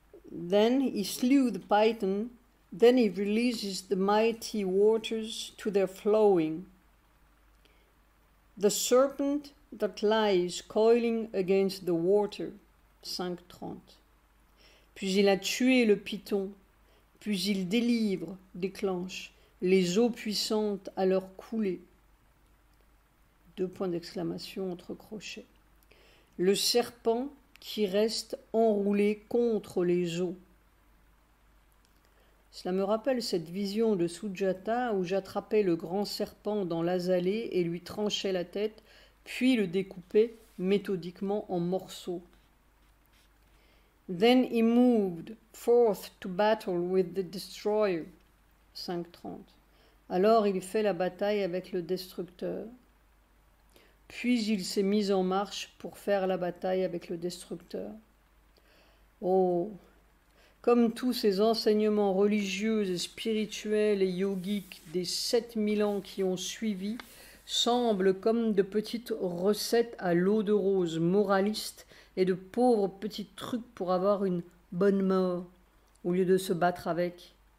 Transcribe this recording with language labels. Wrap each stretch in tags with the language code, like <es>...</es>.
<en>Then he slew the python, then he releases the mighty waters to their flowing. The serpent that lies coiling against the water, 5:30.</en> <fr>Puis il a tué le python, puis il délivre, déclenche, les eaux puissantes à leur coulée. 2 points d'exclamation entre crochets. Le serpent qui reste enroulé contre les eaux. Cela me rappelle cette vision de Sujata où j'attrapais le grand serpent dans l'azalée et lui tranchais la tête, puis le découpais méthodiquement en morceaux.</fr> <en>Then he moved forth to battle with the destroyer. 5:30.</en> <fr>Alors il fait la bataille avec le destructeur. Puis il s'est mis en marche pour faire la bataille avec le destructeur. Oh, comme tous ces enseignements religieux et spirituels et yogiques des 7000 ans qui ont suivi, semblent comme de petites recettes à l'eau de rose moralistes et de pauvres petits trucs pour avoir une bonne mort, au lieu de se battre avec.</fr>